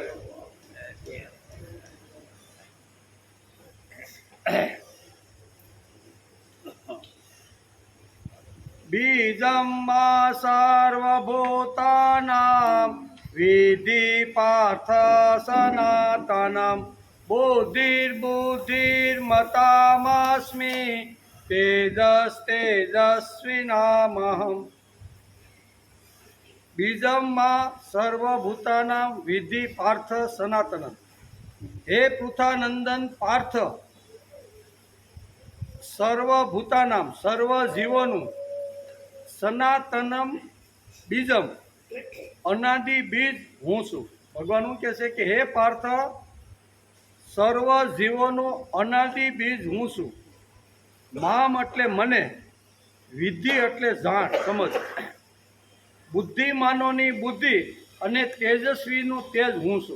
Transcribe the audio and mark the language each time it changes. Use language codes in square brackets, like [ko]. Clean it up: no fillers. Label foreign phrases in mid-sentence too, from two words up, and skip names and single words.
[sa] बीजं मा सर्वभूतानां विधि पार्थ सनातनं बुद्धिर्बुद्धिर्मतामस्मि तेजस्तेजस्विनामहम्। बीजं मा सर्वभूतानां विधि पार्थ सनातनं। हे पृथानंदन पार्थ, [gu] સર્વભૂતાનામ સર્વ જીવોનું સનાતનમ બીજમ અનાદિ બીજ હું છું. ભગવાન શું કહે છે કે હે પાર્થ, સર્વ જીવોનું અનાદિ બીજ હું છું. મામ એટલે મને, વિધિ એટલે જાણ સમજ, બુદ્ધિમાનોની બુદ્ધિ અને તેજસ્વીનું તેજ હું છું.